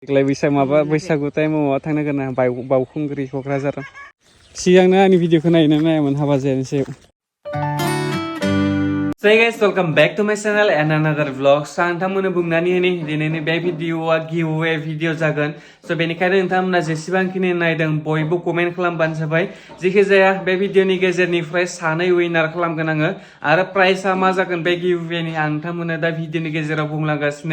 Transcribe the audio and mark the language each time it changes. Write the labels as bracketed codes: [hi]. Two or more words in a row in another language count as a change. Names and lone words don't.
[brx] देग्लाय बैसागु टाइमाव थांनो गोनां बावखुंग्रि क'क्राझार सिगांनो आंनि भिडिअखौ नायामोन हाबा जानायनि सायाव [en] Hey guys, welcome back to my channel and another vlog. [brx] So नोंथांमोननो बुंनानै होनि दिनैनि बे भिडिअआ गिवअवे भिडिअ जागोन। So बेनिखायनो नोंथांमोना जेसेबांखिनि नायदों बयबो कमेन्ट खालामबानो जाबाय। जेखि जाया बे भिडिअनि गेजेरनिफ्राय सानै विनार खालामगोन आङो आरो प्राइसआ मा जागोन बे गिवअवेनि आं नोंथांमोननो दा भिडिअनि गेजेराव बुंलांगासिनो।